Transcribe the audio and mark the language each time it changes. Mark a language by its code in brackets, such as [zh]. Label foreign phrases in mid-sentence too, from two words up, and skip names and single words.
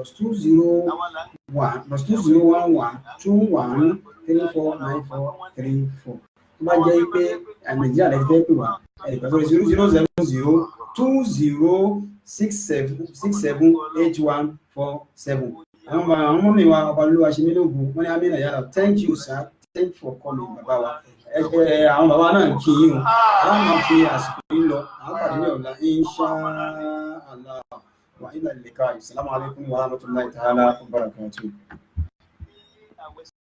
[yo] +20121349434 tó bá jẹ́ pé Nàìjíríà lè fẹ́ pè wá ẹ̀ẹ́dẹ̀gbẹ́ sórí 000020678147 àwọn ọmọ mi wa ọba olúwa ṣe mí lóògùn wọn ní amínà yàrá [en] thank you sir thank you for coming [yo] bàbá wa àwọn bàbá náà kí yín o àwọn máa fi àsìkò yìí lọ àwọn pàdé ní ọ̀la [ar] إن شاء الله وإلى اللقاء. السلام عليكم ورحمة الله تعالى وبركاته.